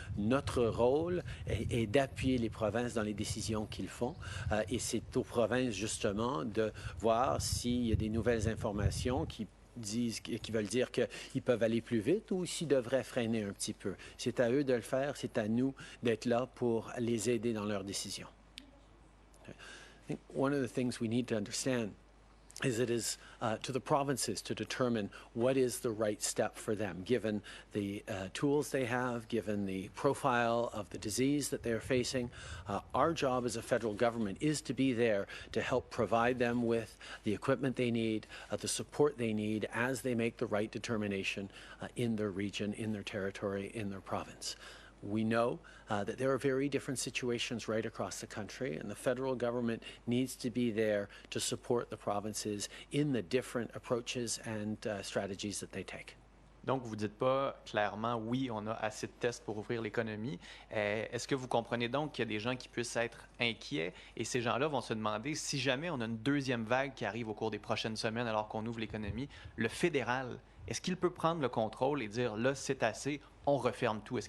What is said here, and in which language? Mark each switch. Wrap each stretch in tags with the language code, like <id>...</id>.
<fr>Notre rôle est d'appuyer les provinces dans les décisions qu'ils font et c'est aux provinces justement de voir s'il y a des nouvelles informations qui veulent dire qu'ils peuvent aller plus vite ou s'ils devraient freiner un petit peu. C'est à eux de le faire, c'est à nous d'être là pour les aider dans leurs décisions.</fr> <en>I think one of the things we need to understand is it is to the provinces to determine what is the right step for them, given the tools they have, given the profile of the disease that they're facing. Our job as a federal government is to be there to help provide them with the equipment they need, the support they need as they make the right determination in their region, in their territory, in their province. We know that there are very different situations right across the country, and the federal government needs to be there to support the provinces in the different approaches and strategies that they take.</en> <fr>Donc, vous ne dites pas clairement, oui, on a assez de tests pour ouvrir l'économie. Est-ce que vous comprenez donc qu'il y a des gens qui puissent être inquiets et ces gens-là vont se demander si jamais on a une deuxième vague qui arrive au cours des prochaines semaines alors qu'on ouvre l'économie, le fédéral, est-ce qu'il peut prendre le contrôle et dire là, c'est assez, on referme tout?</fr>